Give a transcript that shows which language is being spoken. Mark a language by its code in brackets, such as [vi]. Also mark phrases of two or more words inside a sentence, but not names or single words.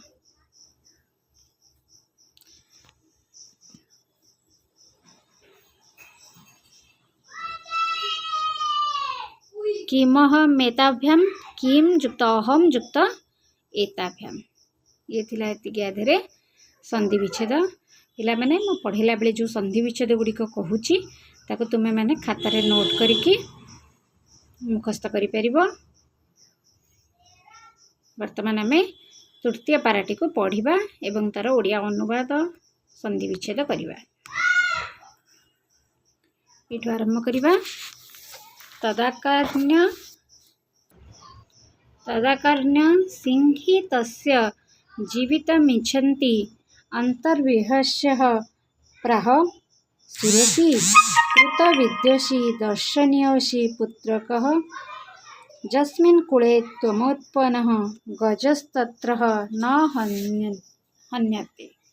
[sa] किमहमेताभ्यां किम युक्त अहम युक्त एताभ्यां। [or] ଏ ଥିଲା ଏତିକି ଆଧାରେ ସନ୍ଧି ବିଚ୍ଛେଦ। ପିଲା ମାନେ ମୋ ପଢ଼େଇଲା ବେଳେ ଯୋ ସନ୍ଧି ବିଚ୍ଛେଦ ଗୁଡ଼ିକ କହୁଛି ତାକୁ ତୁମେ ମାନେ ଖାତାର ନୋଟ କରିକି ମୁଖସ୍ଥ କରି ପାରିବ। ବର୍ତ୍ତମାନ ଆମେ ତୃତୀୟ ପାରାଟି କୁ ପଢ଼ିବା ଏବଂ ତାର ଓଡ଼ିଆ ଅନୁବାଦ ସନ୍ଧି ବିଚ୍ଛେଦ କରିବା। ଏଠୁ ଆରମ୍ଭ କରିବା। [sa] तदाकर्ण्य तदाकर्ण्य सिंही तस्य जीवितमिच्छन्ति अन्तर्विहस्यः प्राह सुरसि कृतविद्यसि दर्शनीयसि पुत्रकः यस्मिन् कुले त्वमुत्पन्नः गजस्तत्र न हन्यते।